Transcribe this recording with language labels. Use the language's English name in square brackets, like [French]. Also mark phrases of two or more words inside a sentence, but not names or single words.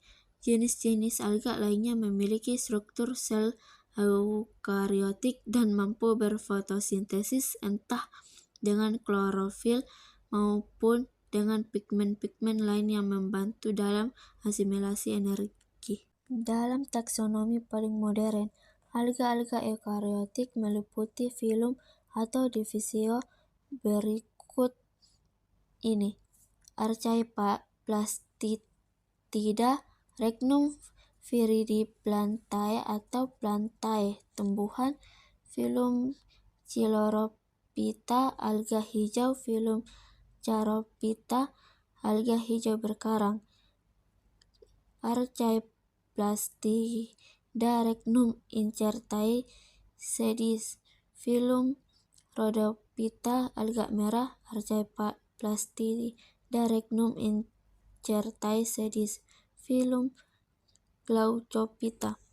[Indonesian] Jenis-jenis alga lainnya memiliki struktur sel eukariotik dan mampu berfotosintesis entah dengan klorofil maupun dengan pigmen-pigmen lain yang membantu dalam asimilasi energi. Dalam taksonomi paling modern, alga-alga eukariotik meliputi filum atau divisio berikut ini: Archaeplastida, Regnum viridiplantae atau plantae, tumbuhan, filum Chilorophyta, alga hijau, filum Charophyta, alga hijau berkarang. Archaeplastida [Latin] Regnum incertae sedis, [Indonesian] filum Rhodophyta, alga merah. Archaeplastida [Latin] Regnum incertae sedis, [Indonesian] filum Glaucophyta.